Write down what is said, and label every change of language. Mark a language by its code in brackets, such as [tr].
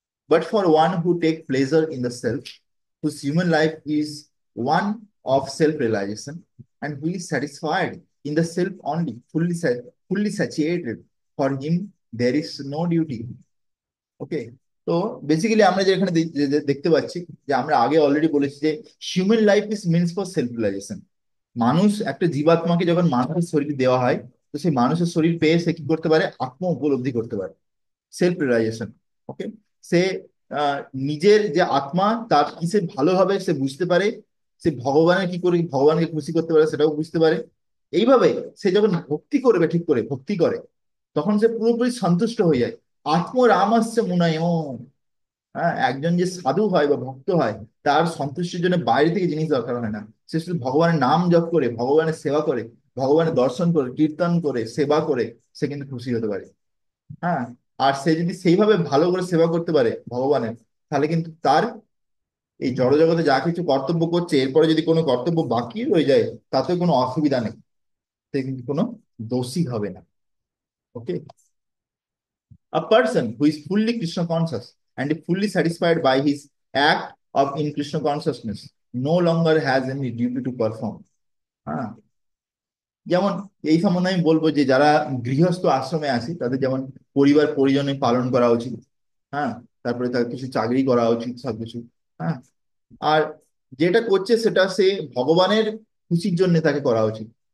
[en] But for one who takes pleasure in the self, whose human life is one of self-realization, and who is satisfied in the self only, fully satiated, for him there is no duty. Okay. [bn] তো basically আমরা যে এখানে দেখতে পাচ্ছি, যে আমরা আগে already বলেছি যে [en] Human life is means for self realization. [bn] মানুষ, একটা জীবাত্মাকে যখন মানুষের শরীর দেওয়া হয়, তো সেই মানুষের শরীর পেয়ে সে কি করতে পারে? আত্ম উপলব্ধি করতে পারে, [en] Self realization. [bn] ওকে। সে আহ, নিজের যে আত্মা, তার কিসে ভালো হবে সে বুঝতে পারে। সে ভগবানের কি করে ভগবানকে খুশি করতে পারে সেটাও বুঝতে পারে। এইভাবে সে যখন ভক্তি করবে, ঠিক করে ভক্তি করে, তখন সে পুরোপুরি সন্তুষ্ট হয়ে যায়। আত্মরামস্য মুনায়ন। হ্যাঁ, একজন যে সাধু হয় বা ভক্ত হয়, তার সন্তুষ্টির জন্য বাইরে থেকে জিনিস দরকার হয় না। সে শুধু ভগবানের নাম জপ করে, ভগবানের সেবা করে, ভগবানের দর্শন করে, কীর্তন করে, সেবা করে, সে কিন্তু খুশি হতে পারে। হ্যাঁ। আর সে যদি সেইভাবে ভালো করে সেবা করতে পারে ভগবানের, তাহলে কিন্তু তার এই জড়জগতে যা কিছু কর্তব্য করছে, এরপরে যদি কোনো কর্তব্য বাকি রয়ে যায়, তাতে কোনো অসুবিধা নেই, সে কিন্তু কোনো দোষী হবে না। [en] Okay. A person who is fully Krishna conscious and fully satisfied by his act of in Krishna consciousness no longer has any duty to perform. [bn] হ্যাঁ, যেমন এই সম্বন্ধে আমি বলবো যে যারা গৃহস্থ আশ্রমে আছে, তাদের যেমন পরিবার পরিজনে পালন করা উচিত। হ্যাঁ, তারপরে তার কিছু চাকরি করা উচিত, সবকিছু। হ্যাঁ। আর যেটা করছে সেটা সে ভগবানের খুশির জন্য তাকে করা উচিত।